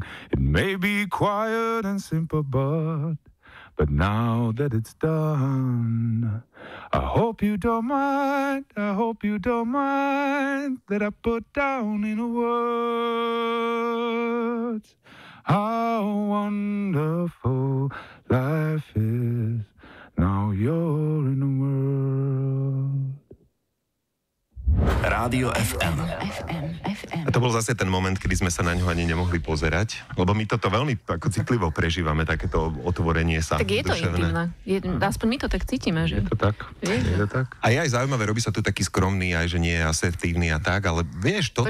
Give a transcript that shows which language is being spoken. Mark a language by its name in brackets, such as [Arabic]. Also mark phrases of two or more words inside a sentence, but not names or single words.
[English] It may be quiet and simple, but now that it's done, I hope you don't mind that I put down in words how wonderful life is. Now you're in the world. [Slovak] Rádio FM. A to bol zase ten moment, kedy sme sa na ňo ani nemohli pozerať, lebo my toto veľmi ako citlivo prežívame, takéto otvorenie sa. Tak je to duševné. intimné. Aspoň my to tak cítime, že? Je to tak. A je aj zaujímavé, robí sa tu taký skromný, aj že nie je asertívny a tak, ale vieš, toto